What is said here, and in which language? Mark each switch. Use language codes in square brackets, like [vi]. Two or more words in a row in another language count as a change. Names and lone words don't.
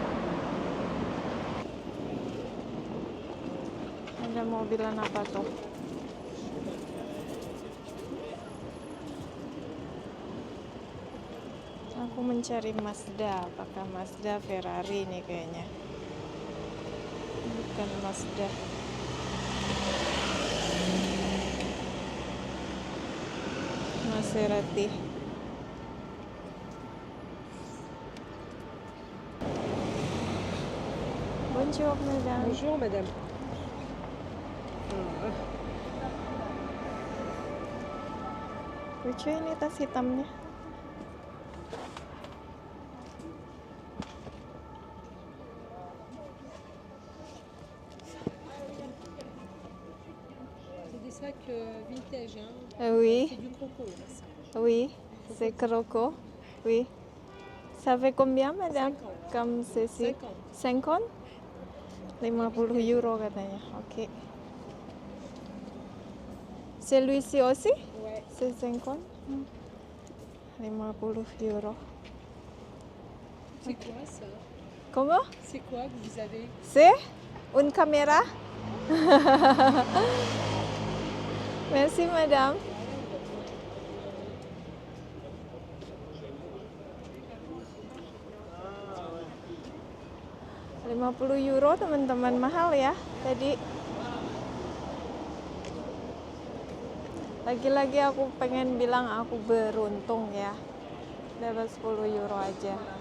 [id] Ada mobilan apa tuh? Aku mencari Mazda. Apakah Mazda Ferrari nih kayaknya? Bukan Mazda. Maserati. [fr] Bonjour madame. Bonjour madame. [id] Lucu ini tas hitamnya. [fr] C'est des sacs vintage, hein. Oui, C'est du croco. Là, ça. oui, c'est croco. Oui. Ça fait combien madame? 50. Comme ceci? 50. [id] 50? 50 euro katanya. Oke. [fr] Celui-ci aussi? Ouais. C'est 50? 50 euro. C'est quoi ça? Comment? C'est quoi que vous avez? C'est une caméra? Merci madame. [id] 50 euro teman-teman, mahal ya tadi. Lagi-lagi aku pengen bilang aku beruntung ya, dapat 10 euro aja.